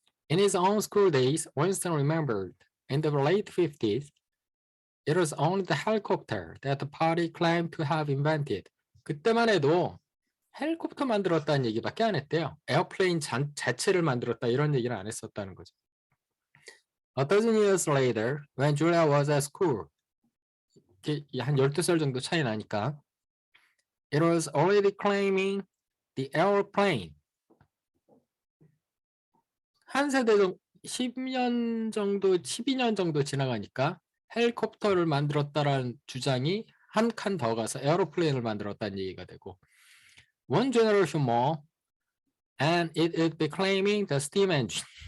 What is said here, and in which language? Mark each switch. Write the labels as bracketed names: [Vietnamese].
[English] In his own school days, Winston remembered in the late 50s, it was only the helicopter that the party claimed to have invented. [Korean] 그때만 해도 헬리콥터 만들었다는 얘기밖에 안 했대요. 에어플레인 자체를 만들었다 이런 얘기를 안 했었다는 거죠. [English] A dozen years later, when Julia was at school, [Korean] 한 12살 정도 차이 나니까 [English] it was already claiming the airplane. [Korean] 한 세대 정도, 10년 정도, 12년 정도 지나가니까 헬리콥터를 만들었다라는 주장이 한 칸 더 가서 에어로플레인을 만들었다는 얘기가 되고 [English] one generation more and it would be claiming the steam engine.